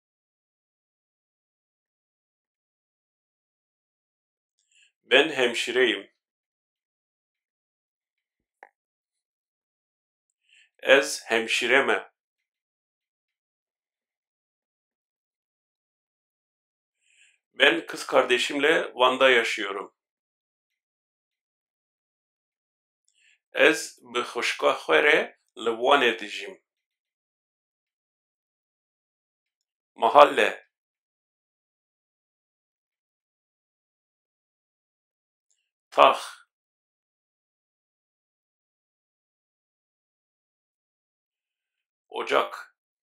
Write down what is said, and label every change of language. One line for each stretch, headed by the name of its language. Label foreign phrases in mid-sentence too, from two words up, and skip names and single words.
Turkish: Ben hemşireyim.
Kurdish: Ez hemşireme.
Turkish: Ben kız kardeşimle Van'da yaşıyorum.
Kurdish: Ez bi xuşka xwe re li Wanê dijîm.
Turkish: Mahalle.
Kurdish: Tax.
Turkish: Ocak.